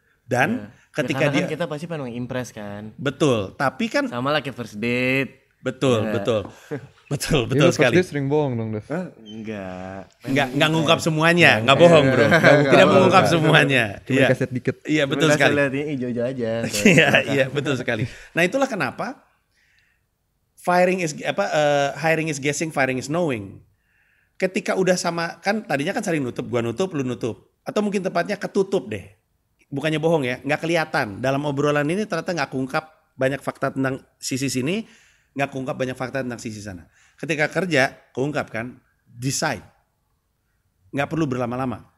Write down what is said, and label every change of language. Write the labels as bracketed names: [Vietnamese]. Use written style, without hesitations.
[Indonesian] Dan ketika dia, kan kita pasti pengen impress kan. Betul. Tapi kan sama lah kayak [English] first date. [Indonesian] Betul sekali. [English] First date [Indonesian] sering bohong dong, Dev. Enggak ngungkap semuanya, enggak bohong, Bro. Tidak mengungkap semuanya. Cuma kaset dikit. Iya, betul sekali. Lihatnya hijau-hijau aja. Iya, betul sekali. Nah, itulah kenapa [English] hiring is guessing, firing is knowing. [Indonesian] Ketika udah sama, kan tadinya kan saling nutup, gua nutup, lu nutup. Atau mungkin tepatnya ketutup deh. Bukannya bohong ya, nggak kelihatan. Dalam obrolan ini ternyata nggak keungkap banyak fakta tentang sisi sini, nggak keungkap banyak fakta tentang sisi sana. Ketika kerja, keungkap kan, decide. Nggak perlu berlama-lama.